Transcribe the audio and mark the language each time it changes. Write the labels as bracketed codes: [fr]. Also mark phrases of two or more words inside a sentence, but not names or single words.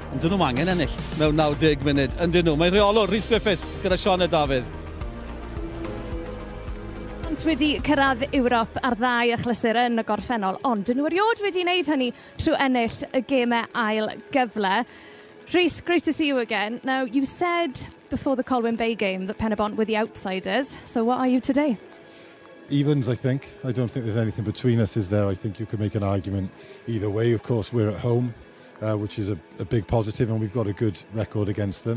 [cy] Ond dyn nhw'n angen ennill mewn 90 munud. Ydyn nhw. Mae'n reolwr Rhys Griffiths gyda Jordan Davies. Wedi cyrraedd Ewrop ar ddau achlysur yn y gorffennol, ond dyn nhw eriod wedi wneud hynny trwy ennill y gemau ail gyfle. [en] Rhys, great to see you again. Now, you said before the Colwyn Bay game that Pen-y-bont were the outsiders, so what are you today? Evens, I think. I don't think there's anything between us, is there? I think you could make an argument either way. Of course, we're at home, which is a big positive, and we've got a good record against them.